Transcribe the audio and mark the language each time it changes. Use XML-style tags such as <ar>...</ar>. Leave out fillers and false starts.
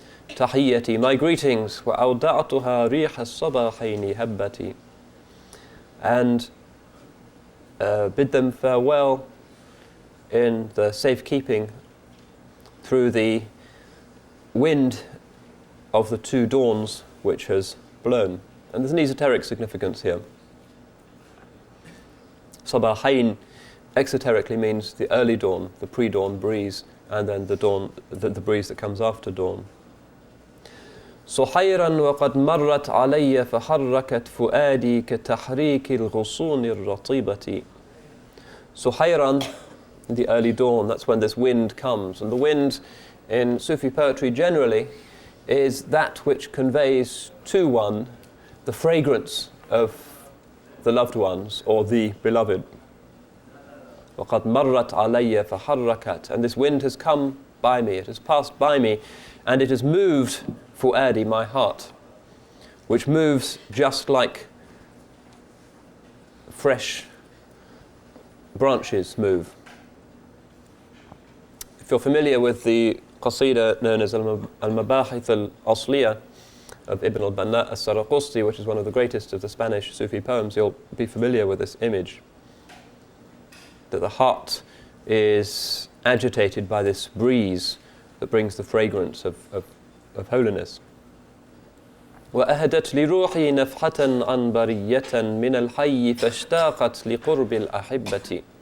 <en>Tahiyyati, my greetings,</en> <ar>وَأَوْدَعْتُهَا رِيحَ الصَّبَاحَيْنِ هَبَّتِ,</ar> <en>and bid them farewell in the safekeeping through the wind of the two dawns which has blown. And there's an esoteric significance here. Sabahain exoterically means the early dawn, the pre-dawn breeze, and then the dawn, the breeze that comes after dawn.</en> <ar>صحيرا وقد مرت علي فحركت فؤادي كتحريك الغصون الرطيبة.</ar> <en>صحيرا, the early dawn, that's when this wind comes. And the wind in Sufi poetry generally is that which conveys to one the fragrance of the loved ones or the beloved.</en> <ar>وقد مرت علي فحركت,</ar> <en>and this wind has come by me, it has passed by me, and it has moved fu'adi, my heart, which moves just like fresh branches move. If you're familiar with the qasida known as Al-Mabahith Al-Asliya of Ibn al-Banna al-Saraqusti, which is one of the greatest of the Spanish Sufi poems, you'll be familiar with this image, that the heart is agitated by this breeze that brings the fragrance of holiness.</en> <ar>وأهدت لروحي نفحة عنبرية من الحي فاشتاقت لقرب الأحبة.</ar>